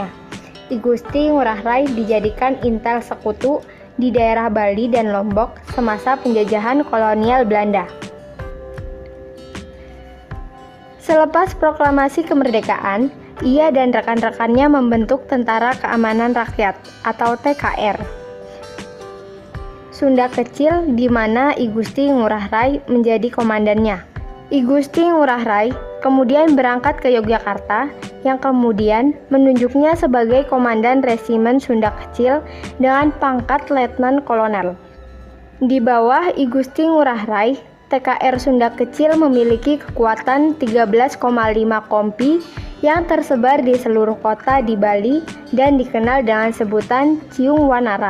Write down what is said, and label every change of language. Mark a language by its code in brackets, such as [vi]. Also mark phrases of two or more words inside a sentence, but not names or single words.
[id] I Gusti Ngurah Rai dijadikan intel sekutu di daerah Bali dan Lombok semasa penjajahan kolonial Belanda. Selepas proklamasi kemerdekaan, ia dan rekan-rekannya membentuk Tentara Keamanan Rakyat atau TKR Sunda Kecil di mana I Gusti Ngurah Rai menjadi komandannya. I Gusti Ngurah Rai kemudian berangkat ke Yogyakarta yang kemudian menunjuknya sebagai komandan resimen Sunda Kecil dengan pangkat letnan kolonel. Di bawah I Gusti Ngurah Rai, TKR Sunda Kecil memiliki kekuatan 13,5 kompi yang tersebar di seluruh kota di Bali dan dikenal dengan sebutan Ciung Wanara.